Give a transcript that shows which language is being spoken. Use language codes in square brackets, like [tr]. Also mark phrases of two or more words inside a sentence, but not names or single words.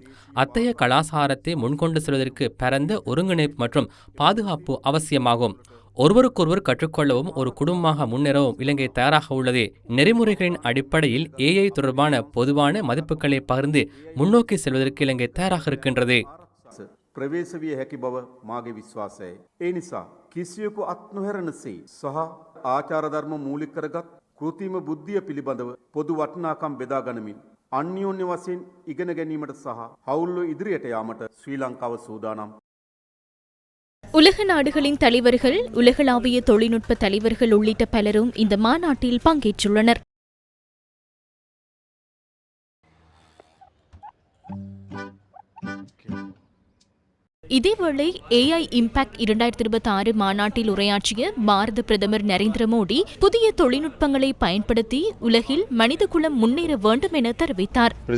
[ta] அத்தகைய கலாசாரத்தை முன்கொண்டு செல்வதற்கு பரந்த ஒருங்கிணைப்பு மற்றும் பாதுகாப்பு அவசியமாகும். ஒருவருக்கொருவர் கற்றுக்கொள்ளவும் ஒரு குடும்பமாக முன்னேறவும் இலங்கை தயாராக உள்ளது. நெறிமுறைகளின் அடிப்படையில் ஏஐ தொடர்பான பொதுவான மதிப்புகளை பகிர்ந்து முன்னோக்கி செல்வதற்கு இலங்கை தயாராக இருக்கின்றது. [si] ප්‍රවේශ විය හැකි බව මාගේ විශ්වාසයයි. ඒ නිසා කිසියෙකු අත් නොහැරෙනසේ සහ ආචාර ධර්ම මූලික කරගත් කෘත්‍රිම බුද්ධිය පිළිබඳව පොදු වටිනාකම් බෙදා ගනිමින් අන්‍යෝන්‍ය වශයෙන් ඉගෙන ගැනීමට සහ හවුල්ව ඉදිරියට යාමට ශ්‍රී ලංකාව සූදානම්. [ta] உலக நாடுகளின் தலைவர்கள், உலகளாவிய தொழில்நுட்ப தலைவர்கள் உள்ளிட்ட பலரும் இந்த மாநாட்டில் பங்கேற்றுள்ளனர். இதேவேளை ஏஐ இம்பாக்ட் 2026 மாநாட்டில் உரையாற்றிய பாரத பிரதமர் நரேந்திர மோடி புதிய தொழில்நுட்பங்களை பயன்படுத்தி உலகில் மனிதகுலம் முன்னேற வேண்டும் என தெரிவித்தார்.